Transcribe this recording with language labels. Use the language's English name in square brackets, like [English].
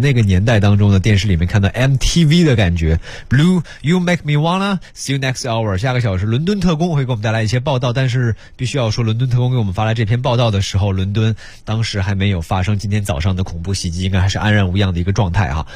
[Chinese] 那个年代当中的电视里面看到 MTV 的感觉。 [English] Blue, you make me wanna see you next hour. [Chinese] 下个小时，伦敦特工会给我们带来一些报道，但是必须要说，伦敦特工给我们发来这篇报道的时候，伦敦当时还没有发生今天早上的恐怖袭击，应该还是安然无恙的一个状态啊。